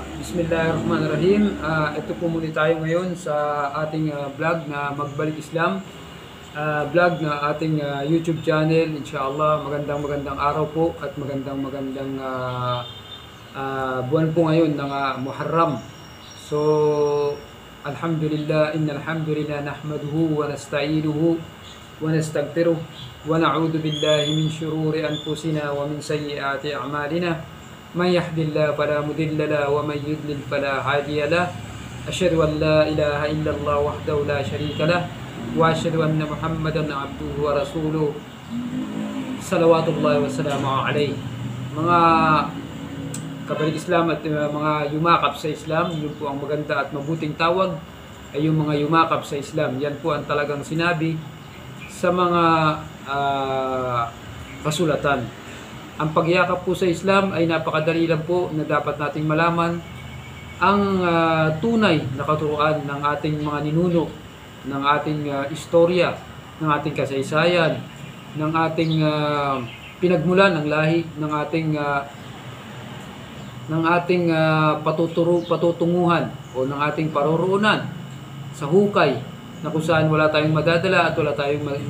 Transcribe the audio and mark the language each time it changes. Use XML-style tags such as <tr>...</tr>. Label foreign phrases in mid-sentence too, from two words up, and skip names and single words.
<tl>Bismillahirrahmanirrahim. Ito po muli tayo ngayon sa ating vlog na Magbalik Islam. Vlog na ating YouTube channel. Inshallah, magandang araw po at magandang buwan po ngayon ng Muharram. So,</tl> <ar>الحمد لله، إن الحمد لله نحمده ونستعينه ونستغفره ونعوذ بالله من شرور أنفسنا ومن سيئات أعمالنا. من يهد الله فلا مضل له ومن يضلل فلا هادي له أشهد أن لا إله إلا الله وحده لا شريك له وأشهد أن محمدا عبده ورسوله صلوات الله وسلامه عليه.</ar> <tl>Mga kabalik Islam at mga yumakap sa Islam, yun po ang maganda at mabuting tawag ay yung mga yumakap sa Islam. Yan po ang talagang sinabi sa mga kasulatan. Ang pagyakap po sa Islam ay napakadali lang po na dapat nating malaman ang tunay na katuruan ng ating mga ninuno, ng ating istorya, ng ating kasaysayan, ng ating pinagmulan ng lahi, ng ating patutunguhan o ng ating paroroonan sa hukay na kung saan wala tayong madadala at wala tayong</tl>